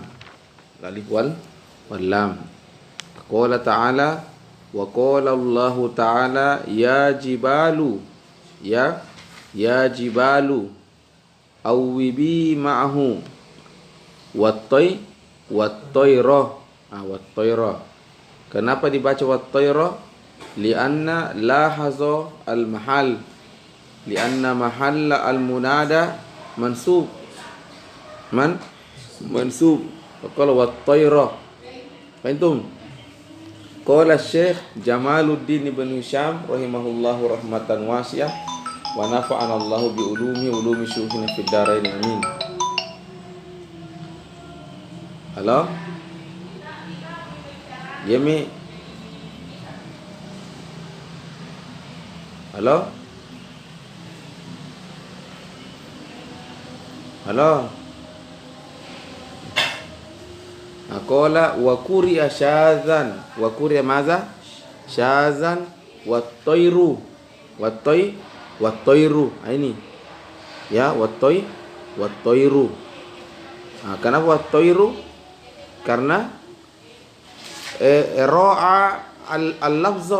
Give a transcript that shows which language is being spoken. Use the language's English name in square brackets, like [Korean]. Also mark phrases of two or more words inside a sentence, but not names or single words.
[Arabic] ألف واللام. قال تعالى وقال الله تعالى يا جبال أوبي معه والطير. [Indonesian] Kenapa dibaca [Arabic] والطير لأن لهذا المحل لأن محل المنادى منصوب. منصوب. Kalau والطير. فهمتم؟ قال الشيخ جمال الدين ابن هشام رحمه الله رحمة واسعة ونفعنا الله بعلوم شيوخنا في الدارين آمين. [Indonesian] Halo? Yemi. Halo? Halo? [Arabic] قال وقرئ شاذا، وقرئ ماذا? شاذا والطير. والطير. Ini. يا، والطير. [Indonesian] Kenapa wat-tayru? Karena [Arabic] راعى اللفظة.